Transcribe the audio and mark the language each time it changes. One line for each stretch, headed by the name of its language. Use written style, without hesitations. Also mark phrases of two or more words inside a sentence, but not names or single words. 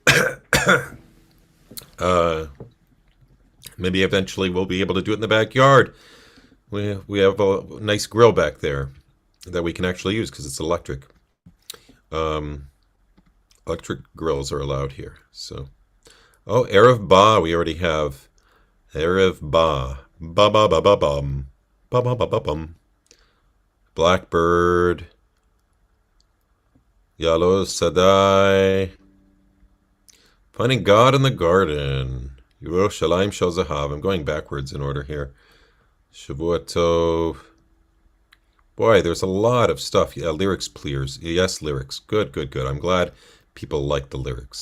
English: Maybe eventually we'll be able to do it in the backyard. We have a nice grill back there that we can actually use because it's electric. Electric grills are allowed here. So, oh, Erev Ba, we already have. Erev Ba. Ba ba ba ba bum. Ba ba ba ba bum. Blackbird. Yalo Sadai. Finding God in the garden. Yerushalayim Shel Zahav. I'm going backwards in order here. Shavua Tov. Boy, there's a lot of stuff. Yeah, lyrics, please. Yes, lyrics. Good, good, good. I'm glad people like the lyrics.